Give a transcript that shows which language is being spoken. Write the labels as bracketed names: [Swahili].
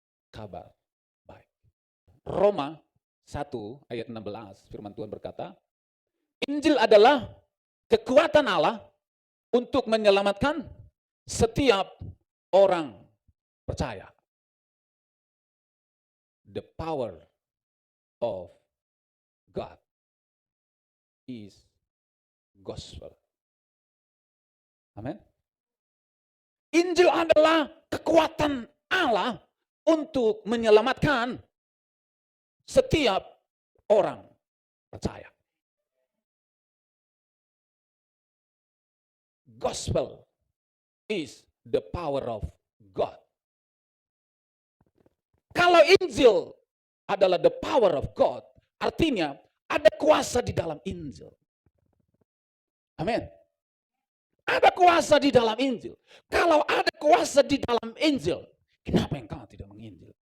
[Indonesian] Kabar baik. Roma 1 ayat 16 firman Tuhan berkata, Injil adalah kekuatan Allah untuk menyelamatkan setiap orang percaya. [English] The power of God is gospel. [Indonesian] Amin. Injil adalah kekuatan Allah untuk menyelamatkan setiap orang percaya. [English] Gospel is the power of God. [Indonesian] Kalau Injil adalah [English] the power of God, [Indonesian] artinya ada kuasa di dalam Injil. Amin. Ada kuasa di dalam Injil. Kalau ada kuasa di dalam Injil, kenapa engkau tidak menginjil?